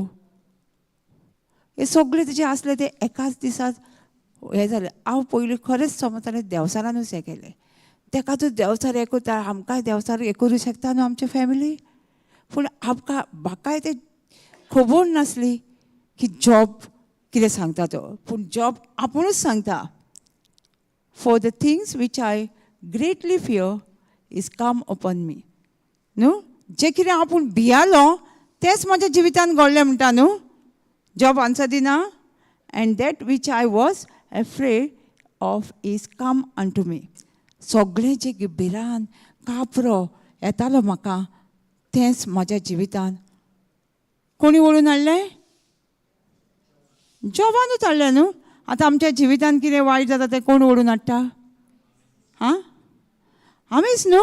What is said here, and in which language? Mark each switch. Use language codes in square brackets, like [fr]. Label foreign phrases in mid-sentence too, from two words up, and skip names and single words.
[kok] हे सगळें तेजें आसलें तें एकाच दिसाक हें जालें. हांव पयलीं खरेंच समजतालें देंवचारानूच हें केलें. ताकाच देंवचार हें करता आमकांय देंवचार हें करूं शकता न्हू आमचे फॅमिली. पूण म्हाकाय तें खबर नासली की जॉब कितें सांगता तो. पूण जॉब आपुणूच सांगता [en] for the things which I greatly fear is come upon me न्हू. [kok] जें कितें आपूण भियालो तेंच म्हज्या जिवितान घडलें म्हणटा न्हू. जॉब आन्सर दिना [en] and that which I was afraid of is come unto me. [kok] सगळें जें भिरांत कापरो येतालो म्हाका तेंच म्हाज्या जिवितान कोणी वळून हाडलें? जॉबानूच हाडलें न्हू. आतां आमच्या जिवितान कितें वायट जाता तें कोण ओडून हाडटा? हां, आमीच न्हू.